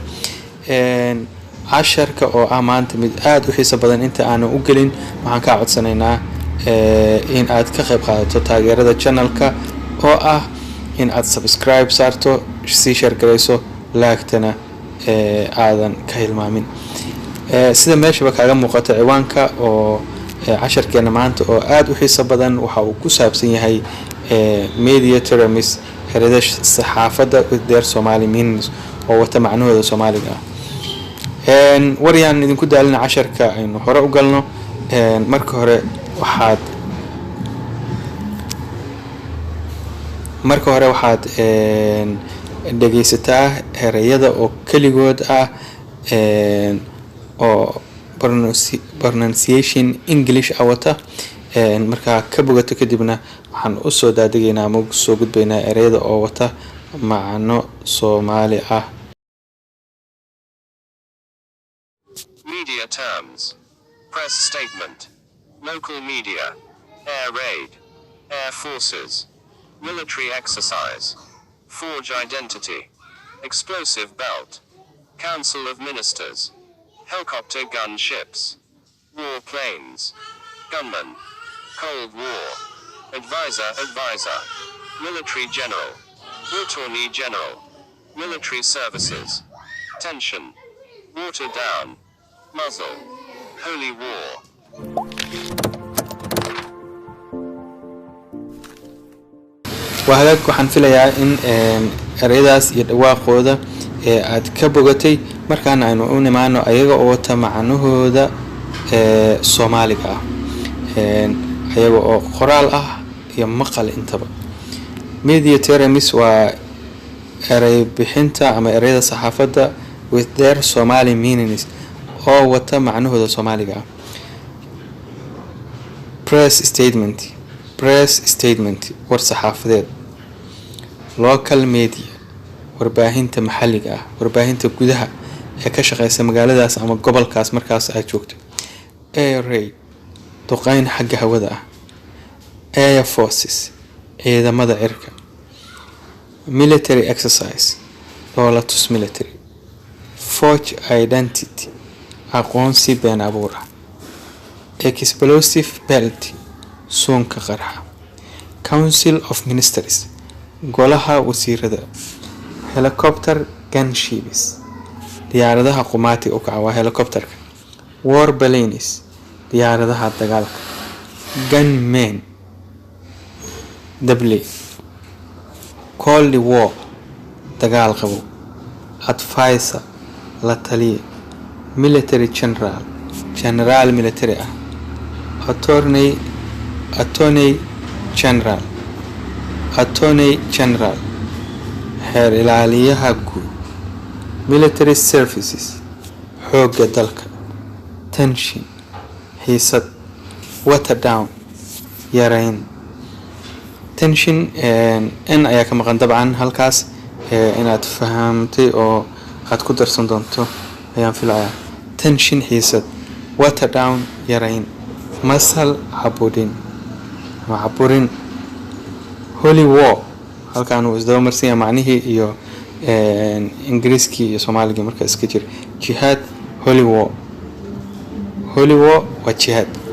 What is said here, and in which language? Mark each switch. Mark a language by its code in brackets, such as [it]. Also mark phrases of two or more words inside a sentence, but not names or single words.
[so] casharka oo ah maanta mid aad u xiiso badan, inta aan u gelin waxaan ka codsanaynaa in aad ka qayb qaadato taageerada channelka oo ah in aad subscribe saarto, sii share gareyso, like-tana aadan ka hilmaamin. sida meeshaba kaaga muuqato ciwaanka oo casharkeena maanta oo aad u xiiso badan waxa uu ku saabsan yahay [en] media terms, [so] ereyada saxaafadda [en] with their Somali meanings [so] oo wata macnahooda Soomaaliga ah. wariyaan idinku daalina casharka aynu hore u galno. marka hore waxaad dhegeysataa ereyada oo keligood ah oo pronunciation English wata. markaa ka bogato kadibna waxaan u soo daadegaynaa ama soo gudbaynaa ereyada oo wata macno Soomaali ah. [en] Media terms: press statement, local media, air raid, air forces, military exercise, forge identity, explosive belt, council of ministers, helicopter gunships, war planes, gunman, Cold War, advisor, military general, attorney general, military services, tension, water down, muzzle, holy war. [so] wahagaag waxaan filayaa in ereyadaas iyo dhawaaqooda aad ka bogatay, markaana aynu u nimaano ayaga oo wata macnahooda Soomaaliga ah, ayaga oo qoraal ah iyo maqal intaba. [en] media terms [so] waa erey bixinta ama ereyada saxaafadda [en] with their Somali meanings [so] oo wata macnahooda Soomaaliga ah. [en] press statement [so] war saxaafadeed. [en] local media [so] warbaahinta maxalliga ah, warbaahinta gudaha ee ka shaqeysa magaaladaas ama gobolkaas markaas ay joogto. [en] air raid [so] duqeyn xagga hawada ah. [en] air forces [so] ciidamada cirka. [en] military exercise dowlatus military. forge identity [so] aqoonsi been abuur ah. [en] explosive belt [so] suunka qarxa. [en] council of ministers [so] golaha wasiirada. [en] helicopter gunships [so] diyaaradaha qumaati u kaca waa helicopterka. [en] war planes [so] diyaaradaha dagaalka. gunmen dable. [en] cold war [so] dagaal qabo. advisor la taliye. [en] military general military ah. attorney general [so] xeer ilaaliyaha guud. [en] military services [so] xoogga dalka. tension xiisad. [en] water down yareyn. [so] tension in ayaa ka maqan dabcan halkaas, inaad fahamtay oo aad ku darsan doonto ayaan filayaa. tension xiisad. [en] water down yareyn. [so] masal caburin. [en] holy war [so] halkaan uu isdaba marsan yahay macnihii iyo Ingiriiskii iyo Soomaaligii marka iska jir. jihad. [en] holy war [so] waa jihad.